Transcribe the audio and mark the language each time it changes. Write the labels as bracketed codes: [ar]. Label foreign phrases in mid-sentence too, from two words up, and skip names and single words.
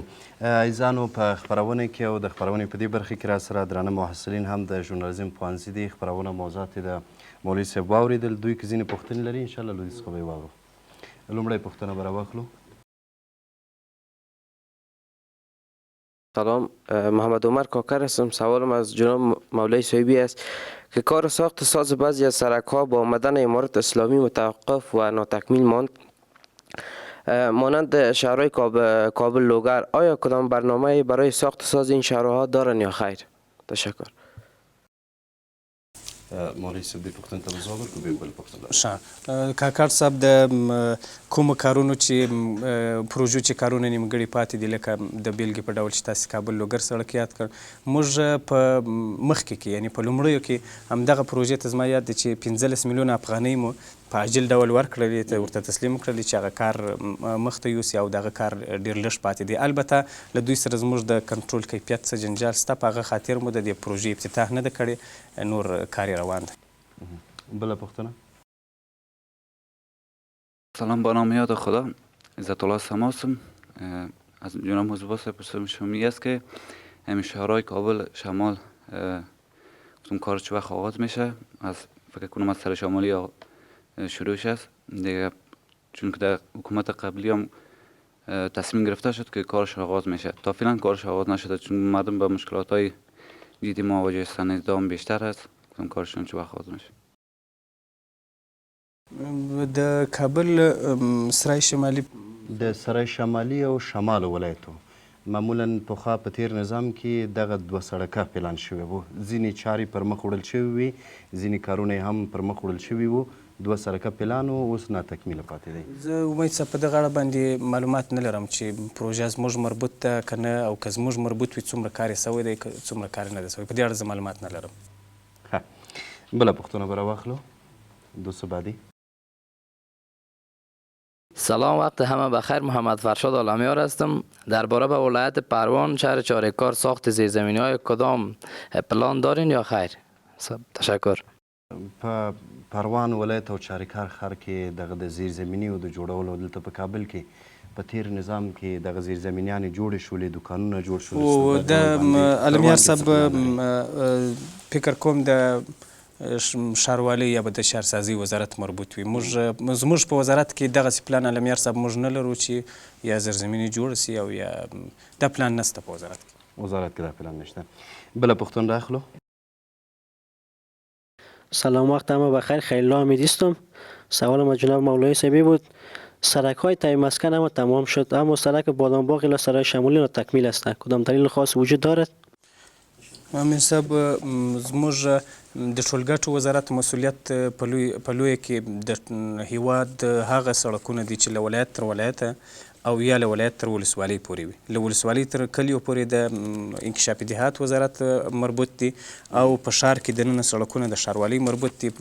[ps] عزیزانو، په خپرونه کې او د خپرونې په دې برخه کې را سره درانه محصلین هم د ژورنالیزم پوهنځي دي. خپرونه موضوعات یې د مولوي صاحب واورېدل. دوی که ځینې پوښتنې لري انشاءالله له دوی څخه به یې واورو. لومړی پوښتنه به راواخلو. [fa] سلام، محمد عمر کاکر هستم. سوالم از جناب مولوی صاحبی است که کار ساخت ساز بعضی از سرک‌ها با آمدن امارت اسلامی متوقف و ناتکمیل ماند، مانند شهرهای کابل لوگر. آیا کدام برنامه برای ساخت ساز این شهرها دارن یا خیر؟ تشکر. [ps] مولوي صاحب دې پوښتنې ته به ځواب ورکړو، بیا بل پوښتنه. ښه، کاکړ صاحب د کومو کارونو چې پروژو چې کارونه نیمګړي پاتې دي، لکه د بیلګې په ډول چې تاسې کابل لوګر سړک یاد کړ، موږ په مخکې کې یعنې په لومړیو کې همدغه پروژې ته زما یاد دی چې 15 میلیونه افغانۍ مو په عاجل ډول ورکړلې، ورته تسلیم کړلې چې هغه کار مخته یوسي او دغه کار ډېر لږ پاتې دی. البته له دوی سره زموږ د کنټرول کیفیت څه جنجال شته، په هغه خاطر مو د دې پروژې افتتاح نه ده کړې، نور کار روان دی. بله پوښتنه. [fa] سلام، با نام یاد خدا، عزت الله سماسم. از جناب موضوع پرسشم شما است که همین شهرهای کابل شمال کار چه وقت آغاز میشه؟ از فکر کنم از سر شمالی شروعش است دیگه، چون که در حکومت قبلی هم تصمیم گرفته شد که کارش آغاز میشه. تا فعلا کارش آغاز نشده چون مردم با مشکلات های جدی مواجه هستند. ازدحام بیشتر است، کارشون چه وقت آغاز میشه؟ [ps] د کابل سرای شمالي د سرای شمالي او شمال ولایتو معمولا پخوا په تیر نظام کې دغه 2 سړکه پلان شوي وو. ځینې چارې پر مخ وړل شوي وي، ځینې کارونه هم پر مخ وړل شوي وو. 2 سړکه پلان و، اوس ناتکمیله پاتې دی. زه امید صاحب په دغه اړه باندې معلومات نه لرم چې پروژه زموږ مربوط ده که نه، او که زموږ مربوط وي څومره کار یې سوی دی، څومره کار نه دی سوی. په دې اړه زه معلومات نه لرم. ښه، بله پوښتنه به راواخلو. [fa] دوست بعدی. سلام، وقت همه بخیر. محمد فرشاد عالمیار هستم. درباره به ولایت پروان شهر چارهکار ساخت زیرزمینی های کدام پلان دارین یا خیر؟ تشکر. [ps] په پروان ولایت او چارهکار ښار کې دغه د زیرزمینیو د جوړولو دلته په کابل کې په تیر نظام کې دغه زیرزمینیانې جوړې شولې، دوکانونه جوړ شول. او د علمیار صاحب فکر کوم د ښاروالۍ یا به د ښارسازۍ وزارت مربوط وي. زموږ په وزارت کې دغسې پلان علمیار صاحب موږ نه لرو چې یا زیرزمیني جوړه سي او یا دا پلان نشته په وزارت کې. وزارت کې دا پلان نشته. بله پوښتنه راخلو. [fa] سلام، وقت همه بخیر. خیلی امیدی هستم. سوالم از جناب مولایی صاحبی بود. سرک های تای مسکن اما تمام شد، اما سرک بادامباغ الی سرای شمالی تکمیل است. کدام دلیل خاص وجود دارد؟ [ps] امین صاحب زموږ د ټولګټو وزارت مسؤلیت په لویه کې د هیواد هغه سړکونه دي چې له ولایت تر ولایته او یا له ولایت تر ولسوالۍ پورې وي. له ولسوالۍ تر کلیو پورې د انکشاف دهات وزارت مربوط دي او په ښار کې دننه سړکونه د ښاروالۍ مربوط دي.